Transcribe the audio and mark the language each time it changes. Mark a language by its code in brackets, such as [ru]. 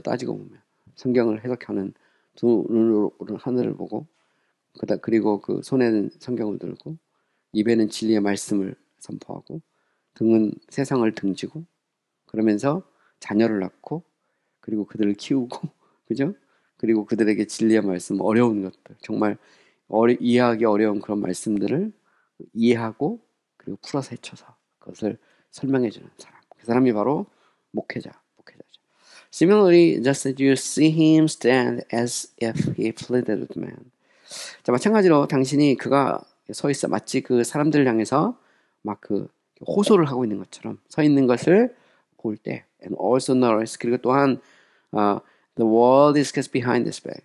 [ko] 따지고 보면 성경을 해석하는 두 눈으로 하늘을 보고 그리고 그 손에는 성경을 들고 입에는 진리의 말씀을 선포하고 등은 세상을 등지고 그러면서 자녀를 낳고 그리고 그들을 키우고 그죠? 그리고 그들에게 진리의 말씀, 어려운 것들, 정말 이해하기 어려운 그런 말씀들을 이해하고 그리고 풀어서 헤쳐서 그것을 설명해 주는 사람. 그 사람이 바로 목회자죠. [en] Similarly, just as you see him stand as if he pleaded with man. [ko] 자, 마찬가지로 당신이 그가 서 있어 마치 그 사람들을 향해서 막 호소를 하고 있는 것처럼 서 있는 것을 볼 때, [en] and also notice [ko] 그리고 또한 [en] the world is cast behind this back.